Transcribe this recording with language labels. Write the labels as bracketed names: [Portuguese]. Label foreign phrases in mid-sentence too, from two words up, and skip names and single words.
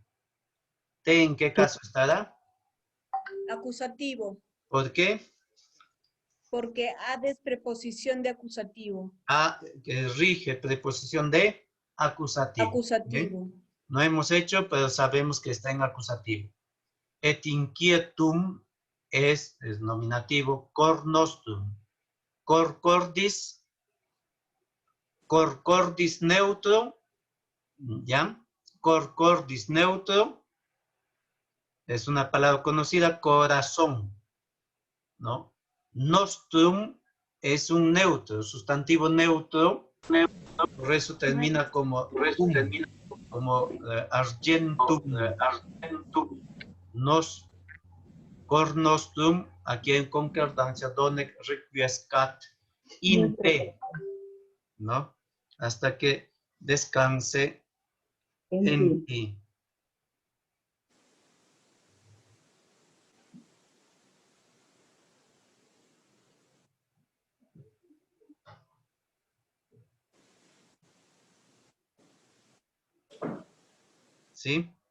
[Spanish] ¿Te en qué caso estará? Acusativo, ¿Por qué? porque ad es preposición de acusativo. A, que rige preposición de acusativo. Acusativo. ¿Bien? No hemos hecho, pero sabemos que está en acusativo. [Latin] Et inquietum [Spanish] es nominativo. [Latin] Cor nostrum. Cor cordis. Cor cordis neutro. [Spanish] ¿Ya? [Latin] Cor cordis [Spanish] neutro. Es una palabra conocida. Corazón. ¿No? Nostrum es un neutro, sustantivo neutro, Por eso termina como argentum, [Latin] nos cor nostrum, [Spanish] aquí en concordancia [Latin] donec requiescat in te, ¿no? [Spanish] Hasta que descanse en ti. ¿Sí?